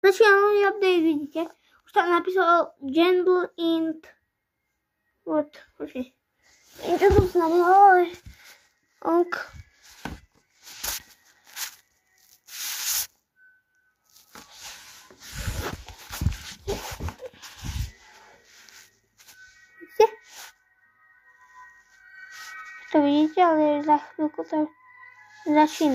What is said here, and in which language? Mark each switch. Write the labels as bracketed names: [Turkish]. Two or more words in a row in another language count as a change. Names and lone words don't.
[Czech] Začíná nový update, vidíte. [Slovak] Už tam napísal Gentle int. What? [Czech] Počkej. [Slovak] Čo to znamená, ale... Ok. Vidíte? To vidíte, ale za chvíľku to začína.